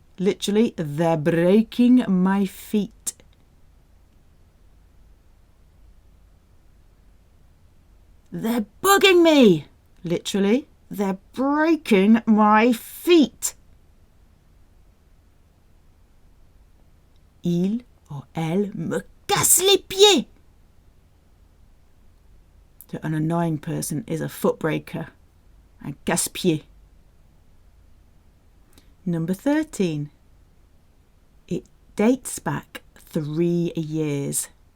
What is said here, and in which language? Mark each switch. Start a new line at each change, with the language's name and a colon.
English: Literally, they're breaking my feet. They're bugging me. Literally, they're breaking my feet.
French: Il ou elle me casse les pieds.
English: So an annoying person is a foot breaker.
French: Un casse-pied.
English: Number 13. It dates back 3 years.